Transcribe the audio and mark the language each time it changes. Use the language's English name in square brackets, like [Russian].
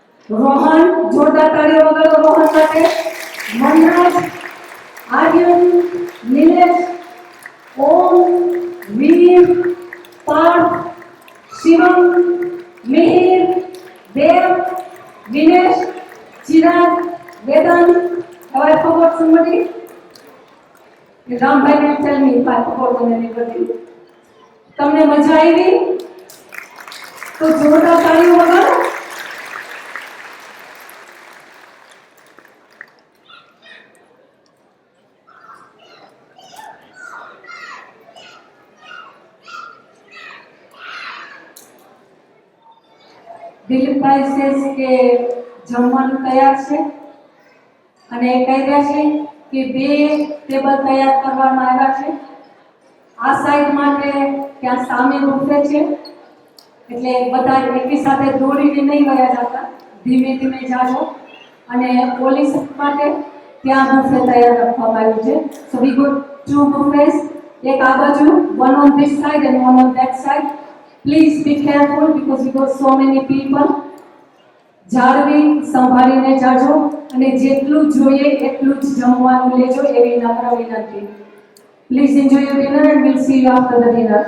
[Gujarati] રોહન, જોરદાર તાળીઓ વગાડો રોહન માટે. મનરાજ, આર્યન, નિલેશ, ઓમ, વીર, પાર્થ, શિવમ, મિહિર, દેવ, Vinesh, Chirag, Vedanta. [English] Have I forgot somebody? Rambhai will tell me if I forgot anybody. [Gujarati] તમને મજા આવી? તો જોરદાર તાળીઓ વગાડો. દિલીપભાઈ says કે જમવાનું તૈયાર છે અને કહી રહ્યા છે કે 2 ટેબલ તૈયાર કરવામાં આવ્યા છે. આ સાઈડ માટે ત્યાં સામે બુફે છે, એટલે બધા એકી સાથે દોડીને નહીં વયા જતા, ધીમે ધીમે જાજો. અને પોલીસ માટે ત્યાં બુફે તૈયાર રાખવામાં આવ્યું છે. [English] so we got 2 buffets, [Gujarati] એક આ બાજુ, [English] one on this side and one on that side. Please be careful because we got so many people. [Gujarati] જાળવી સંભાળીને જાજો અને જેટલું જોઈએ એટલું જ જમવાનું લેજો એવી નમ્ર વિનંતી. [English] Please enjoy your dinner and we'll see you after the dinner.